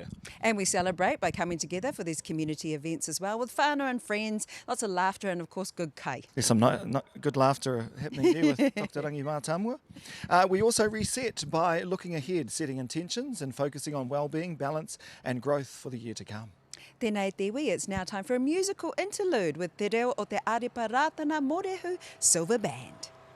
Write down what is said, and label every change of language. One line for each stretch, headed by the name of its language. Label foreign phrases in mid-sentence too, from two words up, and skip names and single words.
English: And we celebrate by coming together for these community events as well with whānau and friends, lots of laughter and, of course, good kai. There's some good laughter happening there with Dr. Rangi Mā Tamua. We also reset by looking ahead, setting intentions and focusing on well-being, balance and growth for the year to come.
Māori: Tēnei te iwi,
English: it's now time for a musical interlude with te reo o te Arepa Rātana Morehu Silver Band.